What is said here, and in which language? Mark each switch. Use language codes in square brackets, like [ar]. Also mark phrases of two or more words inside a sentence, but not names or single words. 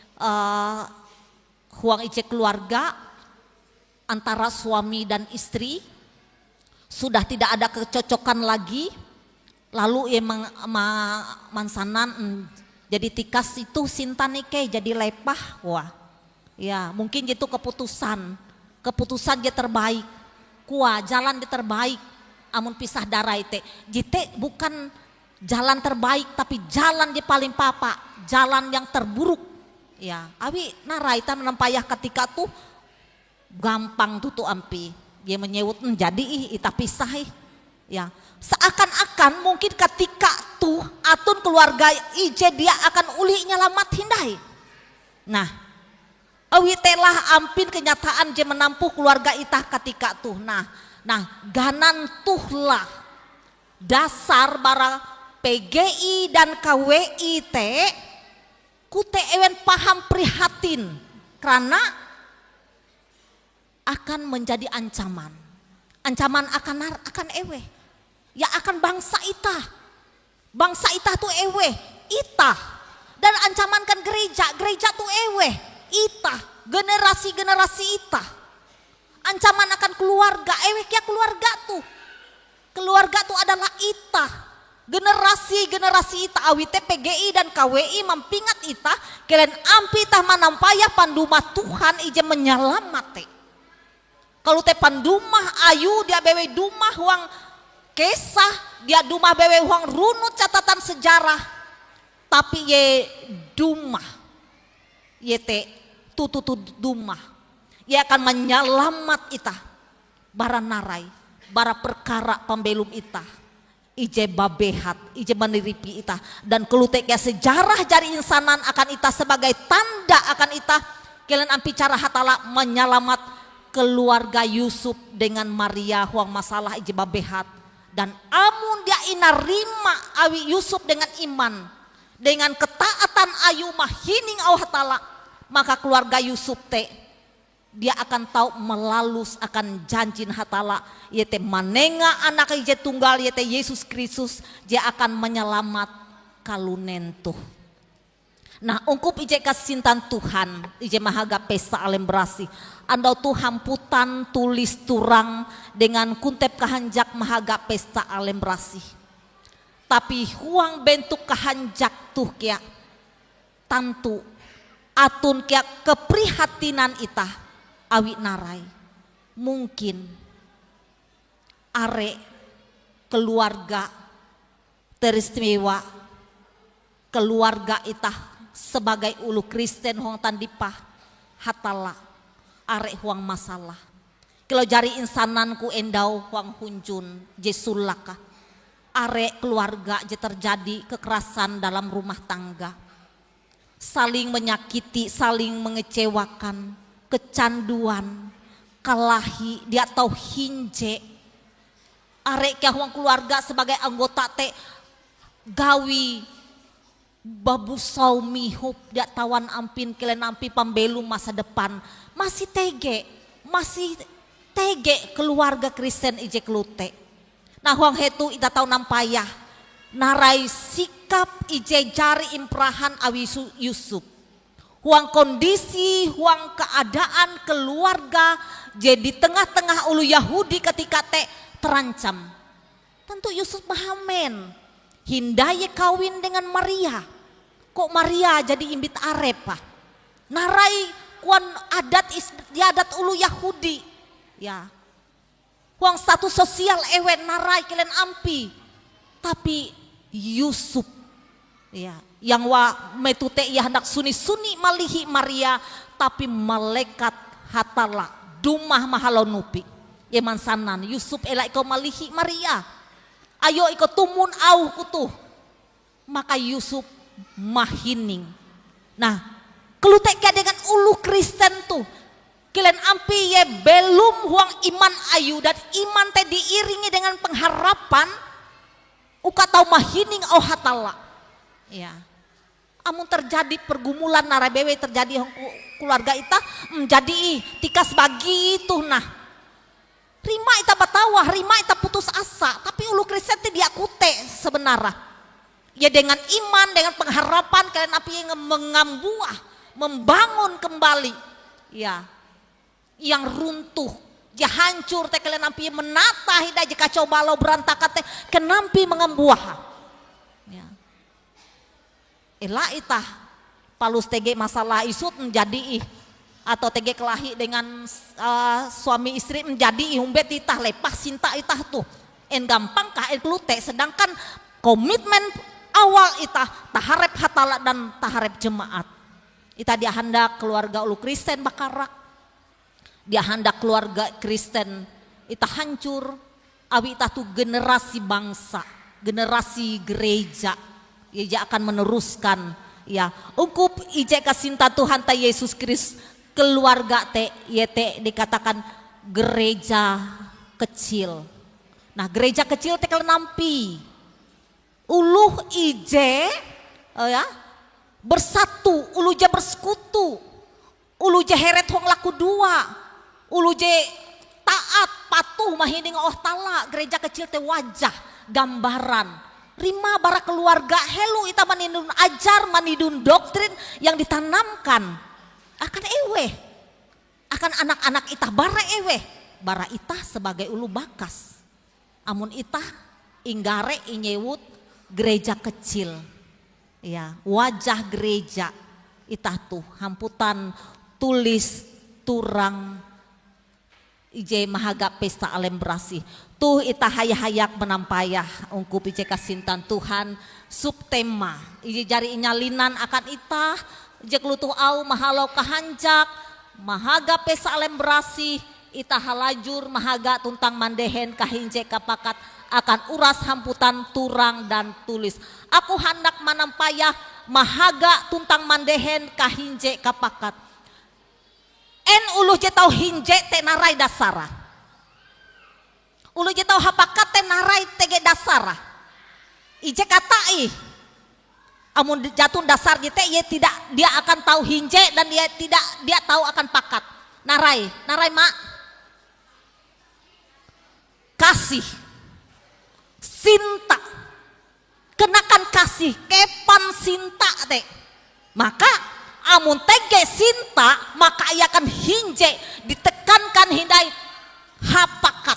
[nij] huang ije [id] keluarga antara suami dan istri sudah tidak ada kecocokan lagi, [nij] lalu ia mansanan jadi tikas itu sintanike jadi lepah wah ya [id] mungkin itu keputusan [nij] dia terbaik kuah jalan dia terbaik amun pisah darai teh jite [id] bukan jalan terbaik tapi jalan [nij] dia paling papa [id] jalan yang terburuk. [nij] Ya, awi narai ta menampayah ketika tuh gampang tuh ampi dia menyewut jadi ita pisah ya [id] seakan-akan mungkin [nij] ketika tuh atun keluarga ije dia akan uli nyalamat hindai. Nah Awi telah ampin kenyataan je menampuh keluarga itah ketika tuh. Nah ganan tuhlah dasar bara PGI dan KWI teh kute ewen paham prihatin [id] karena akan menjadi ancaman akan [nij] ewe ya akan bangsa itah tuh ewe itah [id] dan ancaman kan gereja [nij] tuh ewe itah generasi itah [id] ancaman akan keluarga [nij] ewe kia keluarga tuh adalah itah generasi itah awite PGI dan KWI mampingat itah kalian ampi itah manampaya pandumah Tuhan ije menyelamate. Kalau teh pandumah ayu dia bewe dumah huang kesah dia dumah bewe huang runut [id] catatan sejarah tapi [nij] ye dumah ye te tutu dumah ye akan menyelamat itah bara narai bara perkara pembelum itah ije babehat ije meniripi itah dan kelutek ya sejarah jari insanan akan itah [id] sebagai tanda akan [nij] itah kalian ampi cara hatala menyelamat keluarga Yusuf dengan Maria huang masalah ije babehat dan amun dia inarima awi Yusuf [id] dengan iman dengan ketaatan [nij] ayu mahining au hatala maka keluarga Yusuf teh dia akan tahu melalus akan janjin hatala yaitu manenga anak ije tunggal yaitu Yesus Kristus dia akan menyelamat kalunentuh. Nah ungkup ije kasintan Tuhan ije mahaga pesta alem berasi andau Tuhan putan tulis turang dengan kuntep kahanjak mahaga pesta alem berasi tapi huang bentuk kahanjak tuh kia tantu atun kia keprihatinan itah awi narai mungkin are [id] keluarga teristimewa keluarga [nij] itah sebagai ulu Kristen huang tandipah hatala arek huang masalah kalau jari insananku endau huang hunjun jesulaka arek keluarga je [id] terjadi kekerasan dalam rumah tangga saling menyakiti saling mengecewakan kecanduan [nij] kalahi dia tahu hinje arek kia huang keluarga sebagai anggota te gawi babu saumi hup dia tawan ampin kelen ampi pambelum [id] masa depan masih [nij] tege keluarga Kristen ije kelute. Nah huang hetu ita tahu nampayah narai sikap ije jari imprahan awi Yusuf huang kondisi huang keadaan keluarga jadi tengah-tengah ulu Yahudi ketika te terancam tentu Yusuf mahamen hindai kawin dengan Maria. Kok Maria jadi imbit arepa? Narai kuan adat ulu Yahudi. Ya. Huang status sosial ewen narai kalian ampi. Tapi Yusuf ya, yang wa metute ia hendak suni malihi Maria tapi malaikat hatala dumah mahalonupi. Yeman sanan Yusuf elak iko malihi Maria. Ayo iko tumun au kutuh. Maka Yusuf mahining. Nah, kelutek dengan ulu Kristen tuh. Kalian ampi ye belum huang iman ayu dan iman teh [id] diiringi dengan pengharapan [nij] uka tau mahining au hatala. Ya. Amun terjadi pergumulan narabewe terjadi keluarga ita menjadi tikas bagi itu nah. Rima ita batawah, rima ita putus asa, tapi ulu Kristen teh dia kute sebenarnya. Ya [id] dengan iman, dengan pengharapan [nij] kalian api yang mengambuah, [id] membangun kembali. [nij] Ya. Yang runtuh, ya hancur teh kalian api menata hidah je [id] kacau balau berantakan [nij] teh kenampi mengambuah. Ya. Elah itah palus tege masalah isut menjadi atau tege kelahi [id] dengan suami istri menjadi [nij] umbet itah lepas cinta itah tuh en gampang kah en kelute [id] sedangkan komitmen awal [nij] itah taharep hatala dan taharep jemaat itah dia hendak keluarga ulu Kristen bakarak dia hendak keluarga Kristen itah hancur awi itah tuh [id] generasi bangsa generasi gereja ia akan meneruskan [nij] ya ungkup ije kasinta Tuhan ta Yesus Kristus keluarga teh yete [id] dikatakan gereja kecil. [nij] Nah, gereja kecil teh kalau nampi uluh ije ya bersatu, ulu je bersekutu, ulu je heret hong laku dua, ulu je [id] taat patuh [nij] mahining Allah Ta'ala. Gereja kecil teh wajah gambaran rima bara keluarga helu ita manidun ajar manidun doktrin [id] yang ditanamkan akan akan anak-anak [nij] ita bara bara ita sebagai ulu bakas. Amun ita inggare inyewut gereja kecil. Ya, wajah gereja ita tuh hamputan tulis turang ije mahaga pesta alem berasih. Tuh ita hayak menampayah ungkup ije kasintan Tuhan subtema ije jari inyalinan akan ita ije kelutuh au mahalau kahanjak mahaga pesta alem berasih ita halajur mahaga tuntang mandehen kahinje kapakat akan uras hamputan turang dan tulis. Aku hendak manampayah mahaga tuntang mandehen kahinje kapakat. En uluh je tau hinje te narai dasara. Uluh je tau hapakat te narai tege dasara. Ije katai. Amun jatun dasar je te dia akan tahu hinje dan dia tahu akan pakat. Narai mak. Kasih. Sinta. Kenakan kasih kepan sinta teh. Maka amun tege sinta maka ia akan hinje ditekankan hindai hapakat.